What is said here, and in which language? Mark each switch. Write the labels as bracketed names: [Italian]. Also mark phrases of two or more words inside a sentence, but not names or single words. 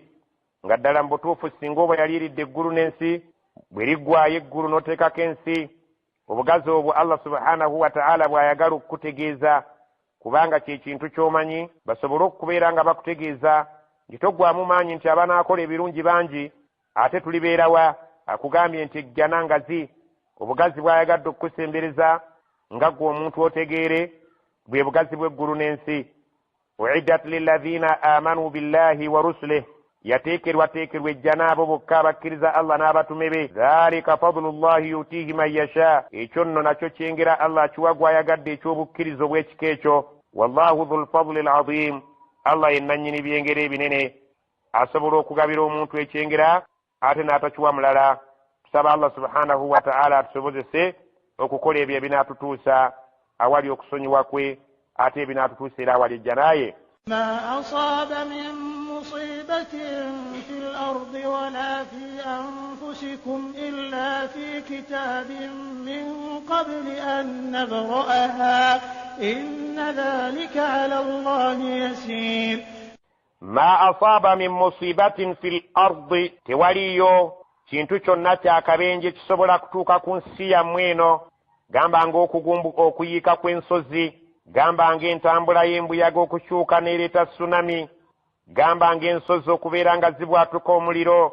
[Ganda] Nga ddala mu butuufu singa oba yaliiridde eggulu n'ensi, bwe liggwaayo eggulu n'oteekako ensi, obugazi obwo [Arabic] الله سبحانه وتعالى [Ganda] bw'ayagala okukutegeeza, kubanga kye kintu ky'omanyi, basobole okukubeera nga bakutegeeza nti toggwamu maanyi nti abanaakola ebirungi bangi, ate tulibeerawa. Akugambye nti ejjana ngazi, obugazi bw'ayagadde okukusembereza nga ggwe omuntu otegeere, bwe bugazi bw'eggulu n'ensi. [Arabic] أعدت للذين آمنوا بالله ورسله, [Ganda] yateekerwa ejjana abo bokka abakkiriza Allah n'abatume be. [Arabic] ذلك فضل الله يؤتيه من يشاء, [Ganda] ekyo nno nakyo kyengera Allah akiwa gwayagadde ekyobukkirizo bw'ekika ekyo. [Arabic] والله ذو الفضل العظيم, [Ganda] Allah ye nannyini byengera ebinene, asobola okugabira omuntu ekyengera ate n'atakiwa mulala. Tusaba [Arabic] الله سبحانه وتعالى [Ganda] atusobozese okukola ebyo ebinaatutuusa awali okusonyiwa kwe, ate ebinaatutuusa era awali ejjana ye. [Arabic] ما أصاب من مصيبة في الأرض ولا في أنفسكم إلا في كتاب من قبل أن نبرأها إن ذلك على الله يسير. ما أصاب من مصيبة في الأرض, [Ganda] tewaliyo kintu kyonna kyakabenje kisobola kutuuka ku nsi yammwe eno, gamba ng'okugumbuka okuyiika kw'ensozi, gamba ng'entambula y'embuyaga okukyuka n'ereeta tsunami, gamba ng'ensozi okubeera nga zibwatuka omuliro.